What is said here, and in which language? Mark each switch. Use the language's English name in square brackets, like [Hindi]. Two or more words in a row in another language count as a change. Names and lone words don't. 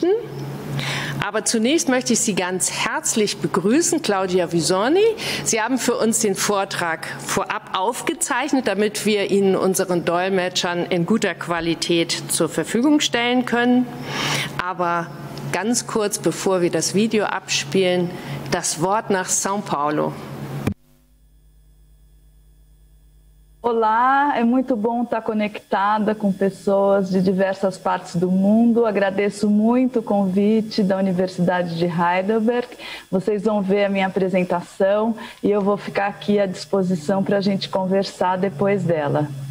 [German] Aber zunächst möchte ich Sie ganz herzlich begrüßen, Claudia Visoni. Sie haben für uns den Vortrag vorab aufgezeichnet, damit wir ihn unseren Dolmetschern in guter Qualität zur Verfügung stellen können. Aber ganz kurz, bevor wir das Video abspielen, das Wort nach São Paulo. [Portuguese] Olá, é muito bom estar conectada com pessoas de diversas partes do mundo. Agradeço muito o convite da Universidade de Heidelberg. Vocês vão ver a minha apresentação e eu vou ficar aqui à disposição para a gente conversar depois dela.